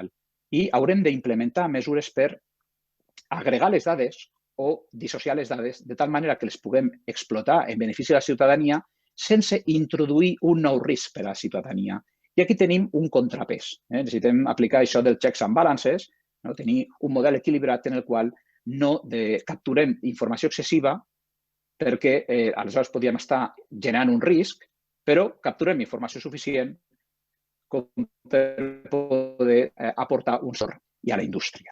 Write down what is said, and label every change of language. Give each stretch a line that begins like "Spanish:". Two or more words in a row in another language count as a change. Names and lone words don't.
Catalan: I haurem d'implementar mesures per agregar les dades o dissociar les dades de tal manera que les puguem explotar en benefici de la ciutadania sense introduir un nou risc per a la ciutadania. I aquí tenim un contrapès. Necessitem aplicar això dels
English: checks and balances,
Catalan: tenir un model equilibrat en el qual no capturem informació excessiva perquè aleshores podríem estar generant un risc, però capturem informació suficient com per poder aportar un sort i a la indústria.